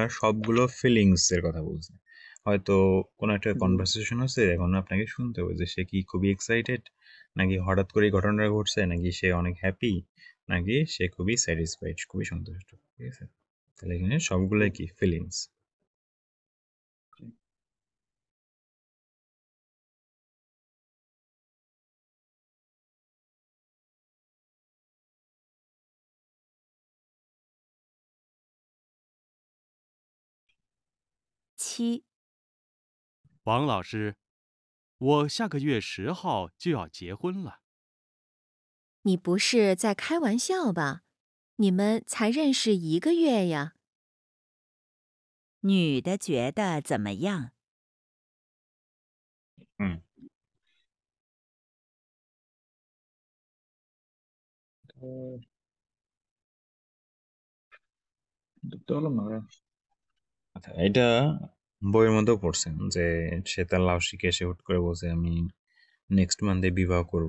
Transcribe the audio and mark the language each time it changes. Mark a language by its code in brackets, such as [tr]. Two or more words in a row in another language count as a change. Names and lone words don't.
[bn] আপনার সবগুলো ফিলিংস এর কথা বলছে। হয়তো কোনো একটা জি, কনভারসেশন হচ্ছে, এখন আপনাকে শুনতে হবে যে সে কি খুবই এক্সাইটেড, নাকি হঠাৎ করে এই ঘটনাটা ঘটছে, নাকি সে অনেক হ্যাপি, নাকি সে খুবই স্যাটিসফাইড, খুবই সন্তুষ্ট, ঠিক আছে। তাহলে এখানে সবগুলো জি, কি ফিলিংস। জি। [zh] 七、王老师，我下个月10号就要结婚了。你不是在开玩笑吧？你们才认识1个月呀。女的觉得怎么样？ হুম, [bn] দেখতে পেলাম না ভাইয়া। আচ্ছা, এটা বইয়ের মধ্যেও পড়ছেন যে সে তার লাউ শিখে এসে হুট করে বলছে আমি [en] next month [bn] বিবাহ করব।